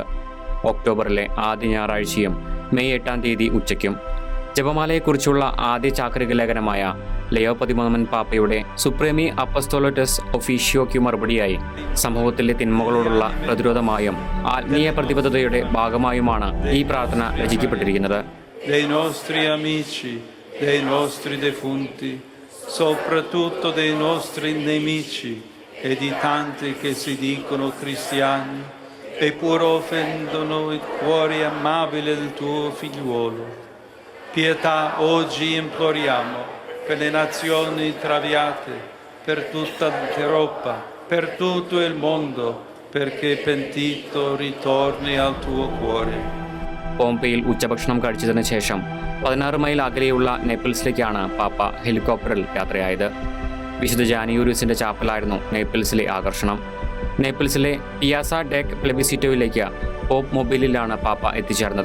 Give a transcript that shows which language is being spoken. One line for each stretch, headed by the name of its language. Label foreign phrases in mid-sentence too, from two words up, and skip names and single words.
Malayalam: ഒക്ടോബറിലെ ആദ്യ ഞായറാഴ്ചയും മെയ് 8 തീയതി ഉച്ചയ്ക്കും. ജപമാലയെക്കുറിച്ചുള്ള ആദ്യ ചാക്രിക ലേഖനമായ ലയോ 13 പാപ്പയുടെ സുപ്രീമി അപ്പസ്തോലറ്റസ് ഒഫീഷ്യോയ്ക്ക് മറുപടിയായി സമൂഹത്തിലെ തിന്മകളോടുള്ള പ്രതിരോധമായും ആത്മീയ പ്രതിബദ്ധതയുടെ ഭാഗമായുമാണ് ഈ പ്രാർത്ഥന രചിക്കപ്പെട്ടിരിക്കുന്നത്.
Italian: dei nostri amici, dei nostri defunti, soprattutto dei nostri nemici e di tanti che si dicono cristiani eppure offendono il cuore amabile del tuo figliuolo. Pietà oggi imploriamo per le nazioni traviate, per tutta l'Europa, per tutto il mondo, perché pentito ritorni al tuo cuore.
Malayalam: പോംപെയിൽ ഉച്ചഭക്ഷണം കഴിച്ചതിന് ശേഷം 16 മൈൽ അകലെയുള്ള നേപ്പിൾസിലേക്കാണ് പാപ്പ ഹെലികോപ്റ്ററിൽ യാത്രയായത്. വിശുദ്ധ ജാനിയൂരിസിന്റെ ചാപ്പലായിരുന്നു നേപ്പിൾസിലെ ആകർഷണം. നേപ്പിൾസിലെ പിയാസ ഡെക് പ്ലെബിസിറ്റോയിലേക്ക് പോപ്പ് മൊബൈലിലാണ് പാപ്പ എത്തിച്ചേർന്നത്.